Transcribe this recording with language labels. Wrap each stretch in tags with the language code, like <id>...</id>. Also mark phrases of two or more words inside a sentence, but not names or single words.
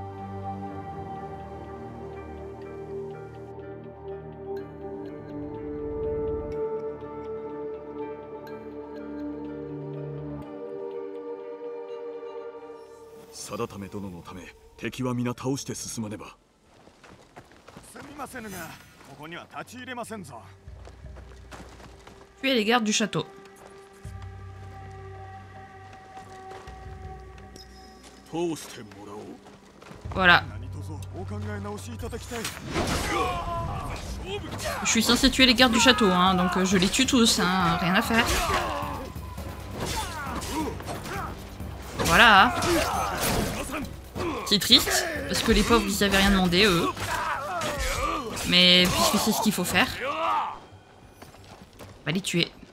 <ja>定為殿のため敵は皆倒して進まねば。すみませんが、ここには立ち入れませんぞ。</ja> <fr>Tuer les gardes du château.</fr> <ja>通してもらおう。</ja> <fr>Voilà.</fr> <ja>何卒お考え直しいただきたい。</ja> <fr>Je suis censé tuer les gardes du château, hein, donc je les tue tous, hein, rien à faire. Voilà. C'est triste, parce que les pauvres ils avaient rien demandé, eux. Mais puisque c'est ce qu'il faut faire, on va les tuer.</fr>